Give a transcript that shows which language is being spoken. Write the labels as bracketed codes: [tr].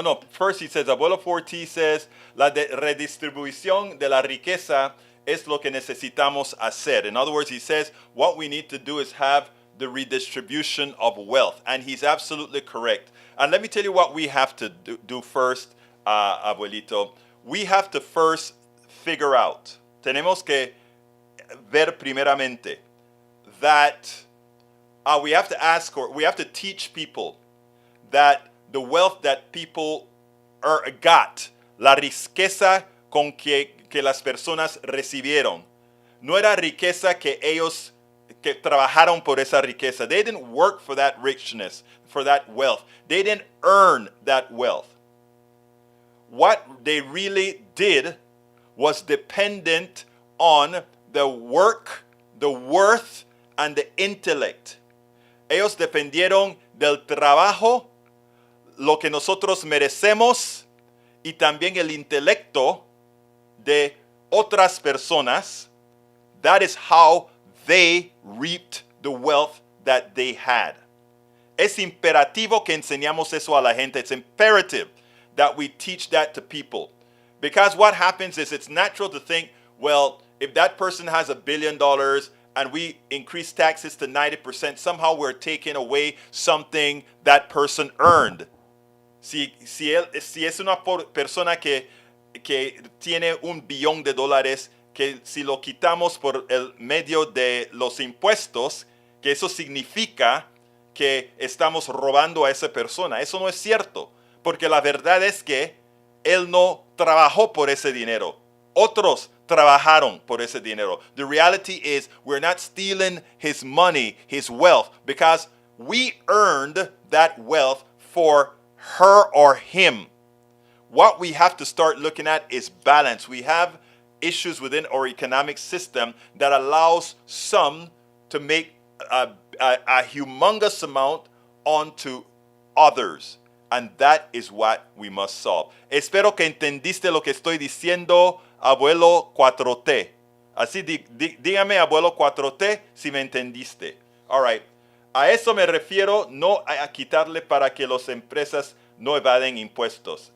[en] first he says, Abuelo 4T says, [es] la redistribución de la riqueza es lo que necesitamos hacer. [en] In other words, he says, what we need to do is have the redistribution of wealth. And he's absolutely correct. And let me tell you what we have to do first, Abuelito. We have to first figure out, [es] tenemos que ver primeramente, [en] that we have to ask, or we have to teach people that the wealth that people got, [es] la riqueza con que las personas recibieron, no era riqueza que ellos que trabajaron por esa riqueza. [en] They didn't work for that richness, for that wealth. They didn't earn that wealth. What they really did was dependent on the work, the worth, and the intellect. [es] Ellos dependieron del trabajo, lo que nosotros merecemos, y también el intelecto de otras personas. [en] That is how they reaped the wealth that they had. [es] Es imperativo que enseñamos eso a la gente. [en] It's imperative that we teach that to people. Because what happens is it's natural to think, well, if that person has $1 billion and we increase taxes to 90%, somehow we're taking away something that person earned. [es] Si es una persona que tiene $1 billón, que si lo quitamos por el medio de los impuestos, que eso significa que estamos robando a esa persona. Eso no es cierto, porque la verdad es que él no trabajó por ese dinero. Otros trabajaron por ese dinero. [en] The reality is we're not stealing his money, his wealth, because we earned that wealth for her or him. What we have to start looking at is balance. We have issues within our economic system that allows some to make a humongous amount onto others. And that is what we must solve. [es] Espero que entendiste lo que estoy diciendo, abuelo 4T. Así dígame, abuelo 4T, si me entendiste. [en] All right. [es] A eso me refiero, no a quitarle para que las empresas no evaden impuestos.